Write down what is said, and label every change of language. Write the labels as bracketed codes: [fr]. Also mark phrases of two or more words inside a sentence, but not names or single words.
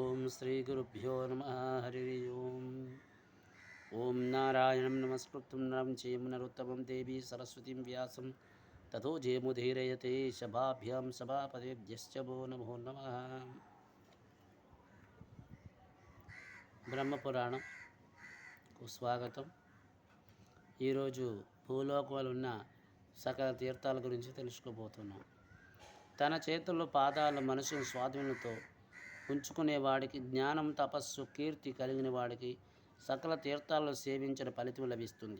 [sa] श्रीगुरुभ्यो नमः। हरि ओम्। ओं नारायणं नमस्कृतं नरं चैव नरोत्तमं देवी सरस्वतीं व्यासं ततो जयमुदीरयते सभाभ्यां सभापतिभ्यश्च वो नमो नमः। [te] బ్రహ్మపురాణంకు స్వాగతం. ఈరోజు భూలోకంలో ఉన్న సకల తీర్థాల గురించి తెలుసుకోబోతున్నాం. తన చేతుల్లో పాదాల మనసును స్వాధీనంతో ఉంచుకునేవాడికి జ్ఞానం, తపస్సు, కీర్తి కలిగిన వాడికి సకల తీర్థాలను సేవించిన ఫలితం లభిస్తుంది.